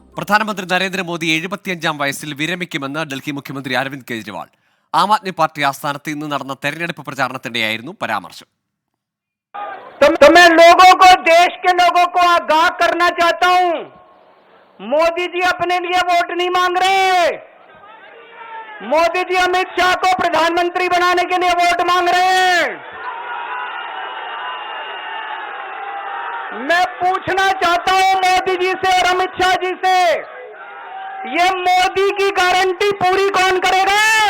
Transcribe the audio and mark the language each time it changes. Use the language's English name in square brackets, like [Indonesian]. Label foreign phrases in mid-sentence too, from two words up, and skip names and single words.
[Malayalam] പ്രധാനമന്ത്രി നരേന്ദ്രമോദി 75-ാം വയസ്സിൽ വിരമിക്കുമെന്ന് ഡൽഹി മുഖ്യമന്ത്രി അരവിന്ദ് കെജ്രിവാൾ. ആം ആദ്മി പാർട്ടി ആസ്ഥാനത്ത് ഇന്ന് നടന്ന തെരഞ്ഞെടുപ്പ് പ്രചാരണത്തിന്റെയായിരുന്നു പരാമർശം. [Hindi] तो मैं लोगों को, देश के लोगों को आगाह करना चाहता हूं, मोदी जी अपने लिए वोट नहीं मांग रहे। मोदी जी अमित शाह को प्रधानमंत्री बनाने के लिए वोट मांग रहे हैं। मैं पूछना चाहता हूं मोदी जी से और अमित शाह जी से, ये मोदी की गारंटी पूरी कौन करेगा?